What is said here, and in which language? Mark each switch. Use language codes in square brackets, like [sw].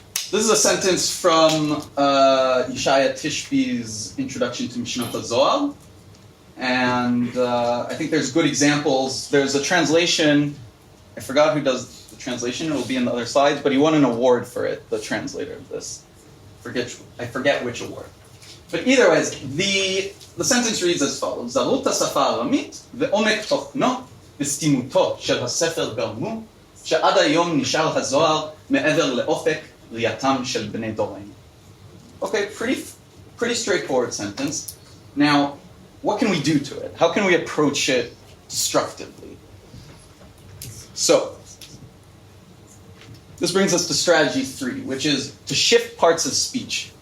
[en] This is a sentence from Yeshaya Tishby's Introduction to Mishnah Zohar. And I think there's good examples. There's a translation, I forgot who does the translation, it will be in the other slides, but he won an award for it, the translator of this. I forget which award. But either way, the sentence reads as follows: [he] זרות השפה הארמית ועומק תוכנו וסתימותו של הספר גרמו שעד היום נשאר הזוהר מעבר לאופק ראייתם של בני דורנו. [en] Okay, pretty straightforward sentence. Now, what can we do to it? How can we approach it destructively? So, this brings us to strategy 3, which is to shift parts of speech.